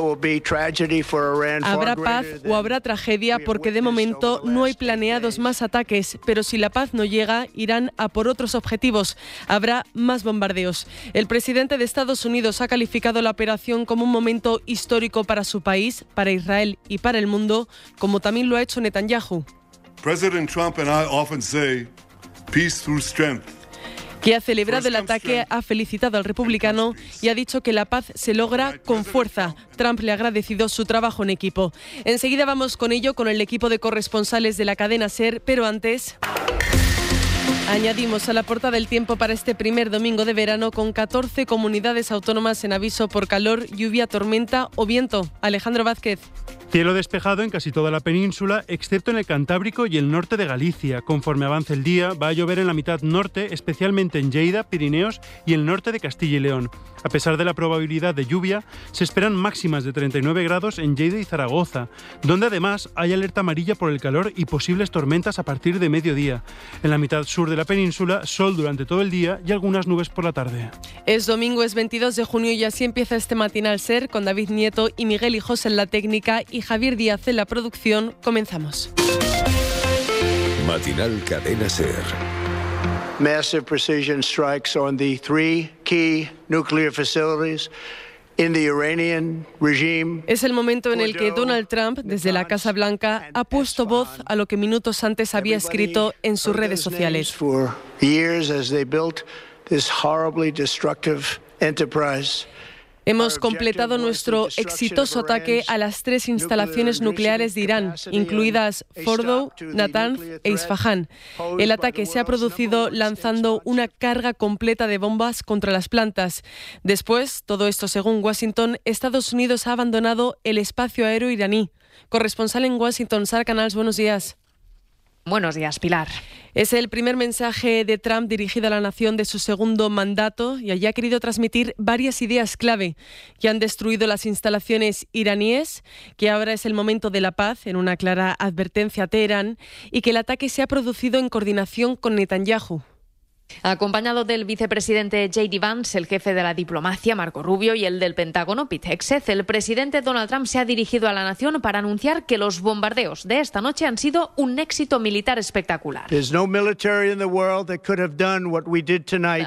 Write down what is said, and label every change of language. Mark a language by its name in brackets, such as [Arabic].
[Spanish] Habrá paz o habrá tragedia, porque de momento no hay planeados más ataques, pero si la paz no llega, irán a por otros objetivos. Habrá más bombardeos. El presidente de Estados Unidos ha calificado la operación como un momento histórico para su país, para Israel y para el mundo, como también lo ha hecho Netanyahu. [English] President Trump and I often say peace through strength. [Spanish] Que ha celebrado el ataque, ha felicitado al republicano y ha dicho que la paz se logra con fuerza. Trump le ha agradecido su trabajo en equipo. Enseguida vamos con ello, con el equipo de corresponsales de la cadena SER, pero antes añadimos a la portada del tiempo para este primer domingo de verano, con 14 comunidades autónomas en aviso por calor, lluvia, tormenta o viento. Alejandro Vázquez. Cielo despejado en casi toda la península, excepto en el Cantábrico y el norte de Galicia. Conforme avance el día, va a llover en la mitad norte, especialmente en Lleida, Pirineos y el norte de Castilla y León. A pesar de la probabilidad de lluvia, se esperan máximas de 39 grados en Lleida y Zaragoza, donde además hay alerta amarilla por el calor y posibles tormentas a partir de mediodía. En la mitad sur de la península, sol durante todo el día y algunas nubes por la tarde. Es domingo, es 22 de junio y así empieza este Matinal Ser, con David Nieto y Miguel Hijos en la técnica y Javier Díaz en la producción. Comenzamos. Matinal Cadena Ser. [English] Massive precision strikes on the three key nuclear facilities in the Iranian regime. [Spanish] Es el momento en el que Donald Trump, desde la Casa Blanca, ha puesto voz a lo que minutos antes había escrito en sus redes sociales. [English] For years as they built this horribly destructive enterprise. [Spanish] Hemos completado nuestro exitoso ataque a las tres instalaciones nucleares de Irán, incluidas Fordo, Natanz e Isfahan. El ataque se ha producido lanzando una carga completa de bombas contra las plantas. Después, todo esto según Washington, Estados Unidos ha abandonado el espacio aéreo iraní. Corresponsal en Washington, Sara Canals, buenos días. Buenos días, Pilar. Es el primer mensaje de Trump dirigido a la nación de su segundo mandato y allí ha querido transmitir varias ideas clave. Ya han destruido las instalaciones iraníes, que ahora es el momento de la paz, en una clara advertencia a Teherán, y que el ataque se ha producido en coordinación con Netanyahu. Acompañado del vicepresidente J.D. Vance, el jefe de la diplomacia Marco Rubio y el del Pentágono Pete Hegseth, el presidente Donald Trump se ha dirigido a la nación para anunciar que los bombardeos de esta noche han sido un éxito militar espectacular. [English] There's no military in the world that could have done what we did tonight.